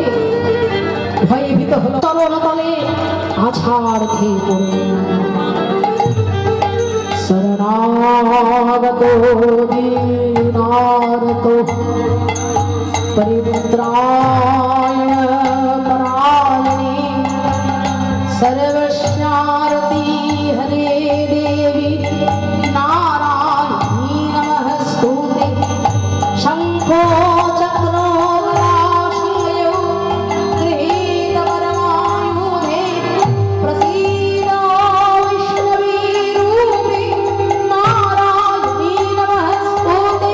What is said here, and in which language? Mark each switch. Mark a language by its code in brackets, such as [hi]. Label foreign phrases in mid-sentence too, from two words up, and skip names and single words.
[bn] ভয়ে ভীত হলো, চলন তলে আছাড় খেয়ে পড়লেন। [sa] শরণাগতো দীনার্তো পরিত্রায় পরায়ণে सर्वस्यारती हरे देवी नारायणी नमस्तुते। शंखो चक्रो गदाशयो गृहीतवरमायुधे प्रसीद विष्णवे रूपे नारायणी नमस्तुते।